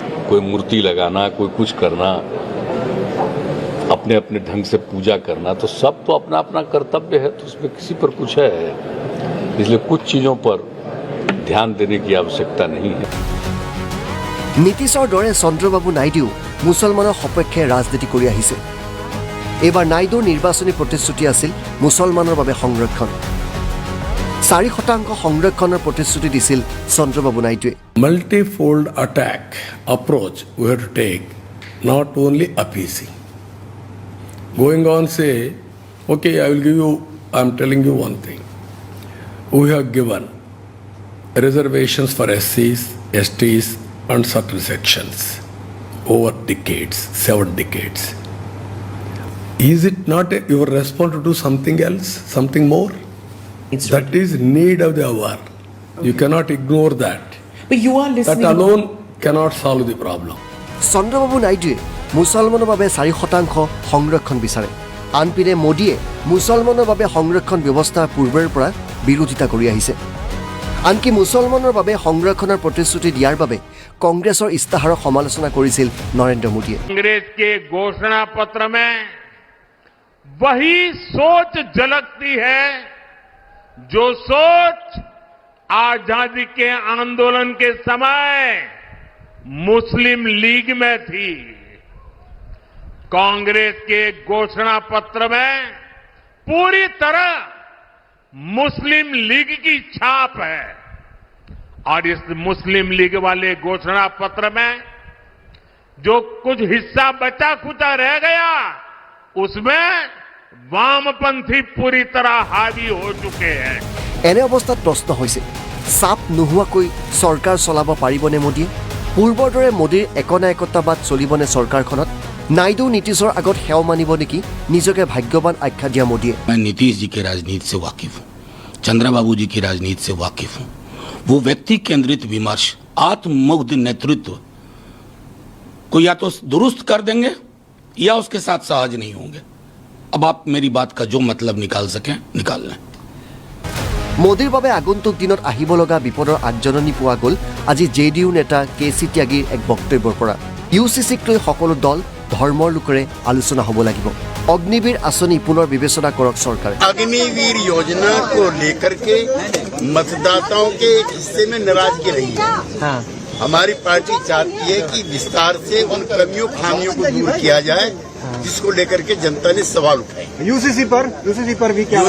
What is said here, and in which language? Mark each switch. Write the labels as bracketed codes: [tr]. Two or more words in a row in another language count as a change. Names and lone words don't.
[hi] कोई मूर्ति लगाना कोई कुछ करना अपने अपने ढंग से पूजा करना तो सब तो अपना अपना कर्तव्य है तो उसमें किसी पर कुछ है इसलिए कुछ चीजों पर ध्यान देने की आवश्यकता नहीं है। [as] নীতিশৰ দৰে চন্দ্ৰবাবু নাইডুৱেও মুছলমানৰ সপক্ষে ৰাজনীতি কৰি আহিছে। এইবাৰ নাইডুৰ নিৰ্বাচনী প্ৰতিশ্ৰুতি আছিল মুছলমানৰ বাবে সংৰক্ষণ। 4% সংৰক্ষণৰ প্ৰতিশ্ৰুতি দিছিল চন্দ্ৰবাবু নাইডুৱে। [en] Multi-fold attack approach we have to take, not only appeasing. Going on say, okay, I'm telling you one thing. We have given reservations for SCs, STs and certain sections over decades, 7 decades. Is it not your response to do something else, something more? It's That is need of the hour. You cannot ignore that. But you are That listening. alone cannot solve the problem. [as] চন্দ্ৰবাবু নাইডুৱে মুছলমানৰ বাবে 4% সংৰক্ষণ বিচাৰে। আনপিনে মোদীয়ে মুছলমানৰ বাবে সংৰক্ষণ ব্যৱস্থা পূৰ্বৰ পৰা বিৰোধিতা কৰি আহিছে। আনকি মুছলমানৰ বাবে সংৰক্ষণৰ প্ৰতিশ্ৰুতি দিয়াৰ বাবে কংগ্ৰেছৰ ইস্তাহাৰক সমালোচনা কৰিছিল নৰেন্দ্ৰ মোদীয়ে। [hi] कांग्रेस के घोषणा पत्र में वही सोच झलकती है जो सोच आजादी के आंदोलन के समय मुस्लिम लीग में थी। कांग्रेस के घोषणा पत्र में पूरी तरह मुस्लिम लीग की छाप है और इस मुस्लिम लीग वाले घोषणा पत्र में जो कुछ हिस्सा बचा खुचा रह गया उसमें वामपंथी पूरी तरह हावी हो चुके हैं। [as] এনে অৱস্থাত প্ৰশ্ন হৈছে, চাপ নোহোৱাকৈ চৰকাৰ চলাব পাৰিবনে মোদীয়ে? পূৰ্বৰ দৰে মোদীৰ একনায়কত্ববাদ চলিবনে চৰকাৰখনত? নাইডু নীতিশৰ আগত সেৱ মানিব নেকি নিজকে ভাগ্যৱান আখ্যা দিয়া মোদীয়ে? [hi] मैं नीतीश जी की राजनीति से वाकिफ हूँ, चंद्रबाबू जी की राजनीति से वाकिफ हूँ। वो व्यक्ति केंद्रित विमर्श, आत्ममुग्ध नेतृत्व को या तो दुरुस्त कर देंगे या उसके साथ सहज नहीं होंगे। अब आप मेरी बात का जो मतलब निकाल सकें निकाल लें। [as] মোদীৰ বাবে আগন্তুক দিনত আহিব লগা বিপদৰ আগজননী পোৱা গ'ল আজি জেডিইউ নেতা কেচি ত্যাগীৰ এক বক্তব্যৰ পৰা। ইউচিচিক লৈ সকলো দল ধৰ্মৰ লোকেৰে আলোচনা হ'ব লাগিব। অগ্নিবীৰ আঁচনি পুনৰ বিবেচনা কৰক চৰকাৰে। [hi] अग्निवीर योजना को लेकर के मतदाताओं के एक हिस्से में नाराजगी रही है। हाँ। हमारी पार्टी चाहती है कि विस्तार से उन कमियों खामियों को दूर किया जाए जिसको लेकर के जनता ने सवाल उठाए। यूसीसी पर भी क्या है?